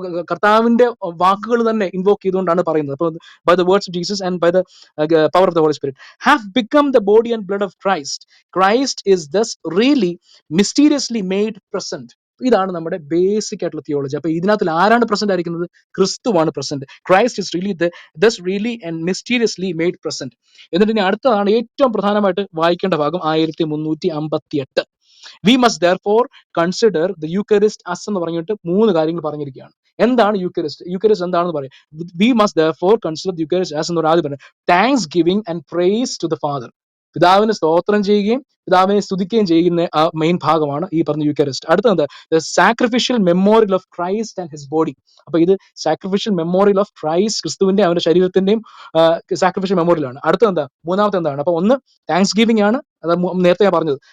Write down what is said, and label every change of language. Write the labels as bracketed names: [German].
[Malayalam] കർത്താവിന്റെ വാക്കുകൾ തന്നെ ഇൻവോക്ക് ചെയ്തുകൊണ്ടാണ് പറയുന്നത്. അപ്പൊ [English] By the words of Jesus and by the power of the Holy Spirit have become the body and blood of Christ. Christ is thus really mysteriously made present. [Malayalam] ഇതാണ് നമ്മുടെ basic ആയിട്ടുള്ള theology. അപ്പൊ ഇതിനകത്ത് ആരാണ് present ആയിരിക്കുന്നത്? ക്രിസ്തുവാണ് present. [English] Christ is really thus really and mysteriously made present. [Malayalam] എന്നിട്ട് ഇനി അടുത്തതാണ് ഏറ്റവും പ്രധാനമായിട്ട് വായിക്കേണ്ട ഭാഗം, 1358. [English] We must therefore consider the Eucharist as [Malayalam] എന്ന് പറഞ്ഞിട്ട് 3 കാര്യങ്ങൾ പറഞ്ഞിരിക്കുകയാണ്. എന്താണ് യൂക്കറിസ്റ്റ് എന്താണെന്ന് പറയും. [English] We must therefore consider the Eucharist as [Malayalam] എന്ന് ആദ്യം പറഞ്ഞു. [English] Thanksgiving and praise to the father. [Malayalam] പിതാവിനെ സ്തോത്രം ചെയ്യുകയും പിതാവിനെ സ്തുതിക്കുകയും ചെയ്യുന്ന ആ മെയിൻ ഭാഗമാണ് ഈ പറഞ്ഞ യൂക്കറിസ്റ്റ്. അടുത്തത് [English] The sacrificial memorial of Christ and his body. [Malayalam] അപ്പൊ ഇത് [English] sacrificial memorial of Christ, [Malayalam] ക്രിസ്തുവിന്റെ അവന്റെ ശരീരത്തിന്റെയും സാക്രിഫിഷ്യൽ മെമ്മോറിയൽ ആണ്. അടുത്തത് മൂന്നാമത്തെ എന്താണ്? അപ്പൊ ഒന്ന് താങ്ക്സ് ഗിവിംഗ് ആണ്, അത് നേരത്തെ ഞാൻ പറഞ്ഞത്.